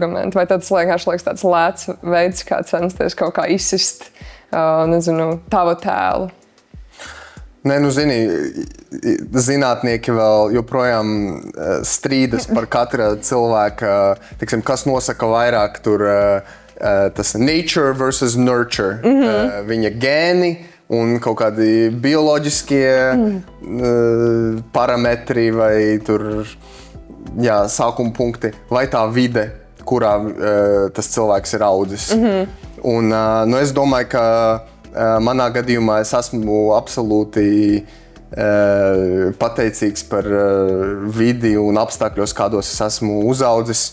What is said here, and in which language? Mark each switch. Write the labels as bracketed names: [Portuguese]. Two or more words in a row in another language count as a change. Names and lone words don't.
[Latvian] Vai tev tas liekas tāds lēts veids, kā censties kaut kā izsist, tavu tēlu? Nē, zinātnieki vēl joprojām strīdas par katra cilvēka, tiksim, kas nosaka vairāk tur tas [English] nature versus nurture, [Latvian] viņa gēni, un kaut kādi bioloģiskie parametri vai tur, sākuma punkti, vai tā vide, kurā tas cilvēks ir audzis. Un, es domāju, ka manā gadījumā es esmu absolūti pateicīgs par vidi un apstākļos, kādos es esmu uzaudzis.